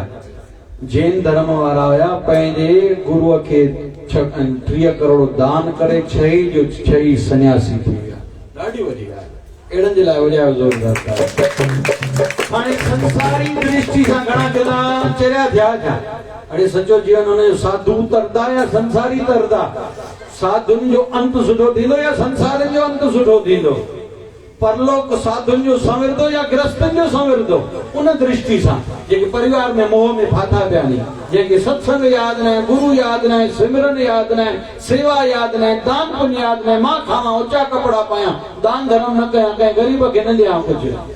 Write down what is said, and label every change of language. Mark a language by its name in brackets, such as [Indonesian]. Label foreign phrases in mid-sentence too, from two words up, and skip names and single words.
[Sindhi] जैन धर्म वारा हुया पंहिंजे गुरुअ खे 30 करोड़ दान करे 6 जो 6 सन्यासी थी विया ॾाढी वॾी ॻाल्हि अहिड़नि जे लाइ वॼायो ज़ोरदार हाणे संसारी दृष्टि सां घणा जुदा चरिया थिया छा अरे सचो जीवन हुनजो साधु तरदा या संसारी तरदा साधुनि जो अंत सुठो थींदो या संसारनि जो अंत सुठो थींदो परलोक साधुनि जो संविरदो या गृहस्थनि जो संविरदो उन दृष्टि सां जेके परिवार में मोह में फाथा पिया आहिनि जंहिंखे सत्संग यादि न आहे गुरु यादि न आहे सिमरन यादि न आहे सेवा यादि न आहे दान पुण्य यादि न आहे मां खावां ऊचा कपिड़ा पायां दान धर्म न कयां कंहिं ग़रीब खे न ॾियां कुझु